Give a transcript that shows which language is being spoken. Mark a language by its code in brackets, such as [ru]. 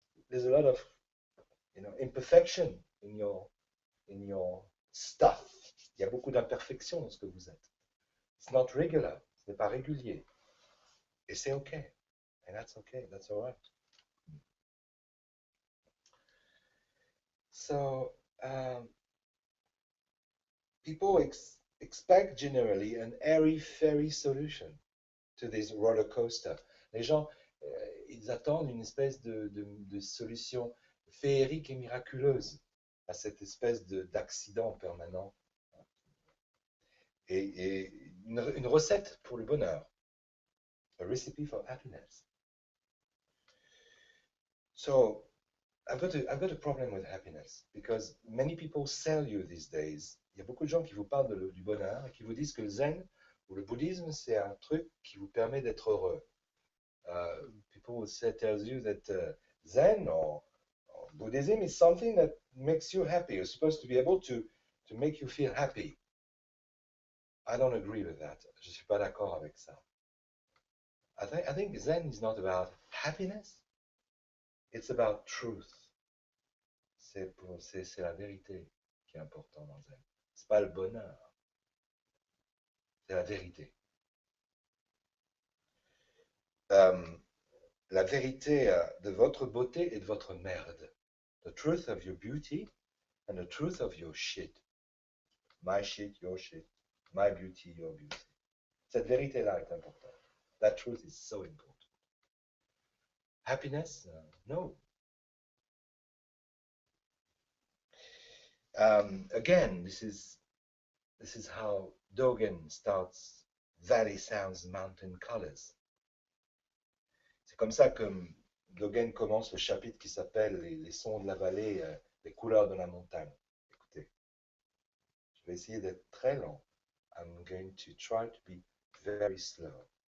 [en] There's a lot of, you know, imperfection in your stuff. [fr] Il y a beaucoup d'imperfections dans ce que vous êtes. [en] It's not regular. [fr] Ce n'est pas régulier. Et c'est okay. [en] And that's okay. That's all right. So, people expect generally an airy-fairy solution to this roller coaster. [fr] Les gens, ils attendent une espèce de solution féerique et miraculeuse à cette espèce d'accident permanent. Et une recette pour le bonheur. [en] A recipe for happiness. So, I've got a problem with happiness because many people sell you these days. [fr] Il y a beaucoup de gens qui vous parlent du bonheur et qui vous disent que le zen ou le bouddhisme, c'est un truc qui vous permet d'être heureux. [en] People will say, tells you that zen or Buddhism is something that makes you happy. You're supposed to be able to make you feel happy. I don't agree with that. [fr] Je suis pas d'accord avec ça. [en] I think zen is not about happiness. It's about truth. [fr] C'est la vérité qui est importante dans zen. C'est pas le bonheur. C'est la vérité. La vérité de votre beauté et de votre merde. [en] The truth of your beauty and the truth of your shit. My shit, your shit. My beauty, your beauty. [fr] Cette vérité-là est importante. [en] That truth is so important. Happiness? No. Again, this is how Dogen starts Valley Sounds Mountain Colors. [fr] C'est comme ça que Dogen commence le chapitre qui s'appelle les sons de la vallée, les couleurs de la montagne. Écoutez, je vais essayer d'être très lent. [en] I'm going to try to be very slow.